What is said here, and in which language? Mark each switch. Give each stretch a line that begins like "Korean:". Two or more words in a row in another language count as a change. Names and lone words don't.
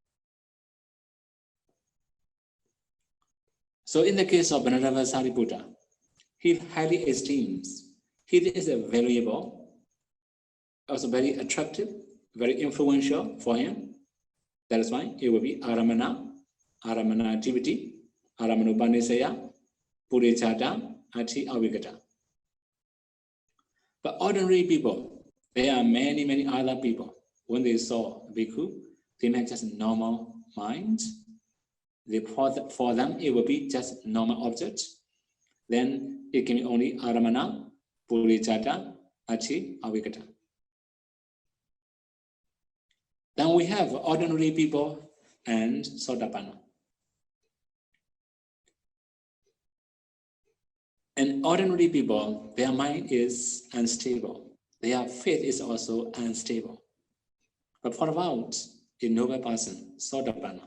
English: So in the case of Venerable Sariputta, he highly esteems. He is a valuable, also very attractive, very influential for him. That is why it will be aramana activity,
Pali: aramanupanisaya, purichata, ati avigata.
English: But ordinary people, there are many other people. When they saw bhikkhu, they make just normal minds. For them, it will be just normal objects. Then it can be only
Pali: aramana, purichata, ati avigata.
English: Then we have ordinary people and Sotapanna. And ordinary people, their mind is unstable. Their faith is also unstable. But what about a noble person, Sotapanna?